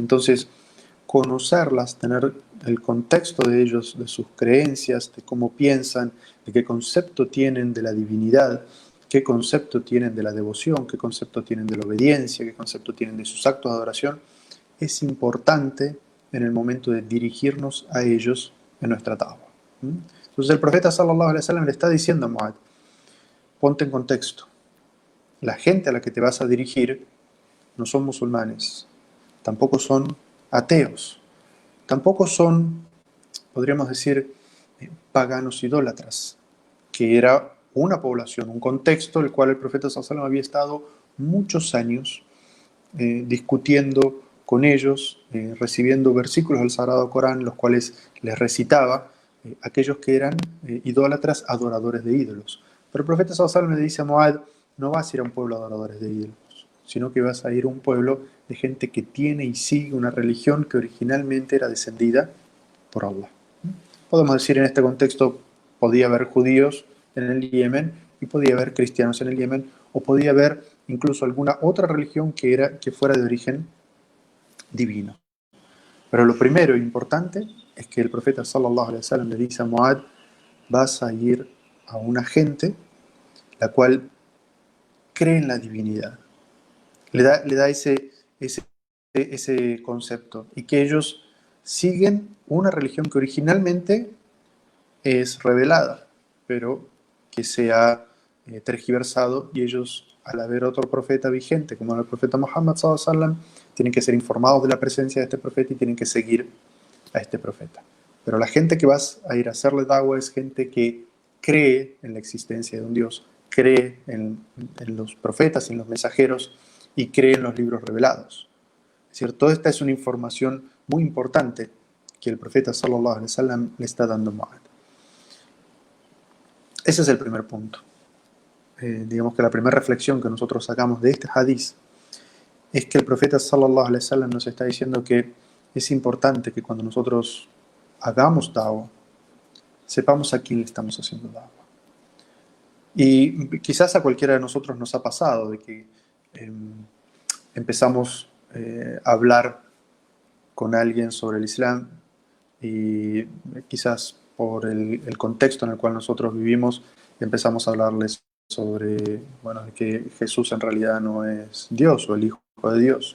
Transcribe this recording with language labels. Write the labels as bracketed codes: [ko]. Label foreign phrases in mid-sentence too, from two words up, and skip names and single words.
[es] Entonces, conocerlas, tener el contexto de ellos, de sus creencias, de cómo piensan, de qué concepto tienen de la divinidad, qué concepto tienen de la devoción, qué concepto tienen de la obediencia, qué concepto tienen de sus actos de adoración, es importante en el momento de dirigirnos a ellos en nuestra da'wah. Entonces el profeta [ar] صلى الله عليه وسلم [es] le está diciendo a Mu'adh: ponte en contexto. La gente a la que te vas a dirigir no son musulmanes, tampoco son ateos, tampoco son, podríamos decir, paganos idólatras, que era una población, un contexto en el cual el profeta [ar] صلى الله عليه وسلم [es] había estado muchos años discutiendo con ellos, recibiendo versículos del Sagrado Corán, los cuales les recitaba aquellos que eran idólatras, adoradores de ídolos. Pero el profeta [ar] صلى الله عليه وسلم [es] le dice a Mu'adh: no vas a ir a un pueblo de adoradores de ídolos, sino que vas a ir a un pueblo de gente que tiene y sigue una religión que originalmente era descendida por Allah. Podemos decir en este contexto, podía haber judíos en el Yemen y podía haber cristianos en el Yemen, o podía haber incluso alguna otra religión que fuera de origen divino. Pero lo primero e importante es que el profeta [ar] صلى الله عليه وسلم [es] le dice a Mu'adh: vas a ir a una gente la cual cree en la divinidad. Le da ese concepto, y que ellos siguen una religión que originalmente es revelada, pero que se ha tergiversado, y ellos, al haber otro profeta vigente como el profeta Muhammad [ar] صلى الله عليه وسلم, [es] tienen que ser informados de la presencia de este profeta y tienen que seguir a este profeta. Pero la gente que vas a ir a hacerle da'wah es gente que cree en la existencia de un Dios, cree en los profetas, en los mensajeros y cree en los libros revelados. Es decir, toda esta es una información muy importante que el profeta [ar] صلى الله عليه وسلم [es] le está dando a Mu'adh. Ese es el primer punto. Digamos que la primera reflexión que nosotros sacamos de este hadiz es que el profeta [ar] صلى الله عليه وسلم [es] nos está diciendo que es importante que cuando nosotros hagamos da'wah, sepamos a quién le estamos haciendo da'wah. Y quizás a cualquiera de nosotros nos ha pasado de que empezamos a hablar con alguien sobre el Islam y quizás por el contexto en el cual nosotros vivimos empezamos a hablarles sobre, bueno, de que Jesús en realidad no es Dios o el Hijo de Dios.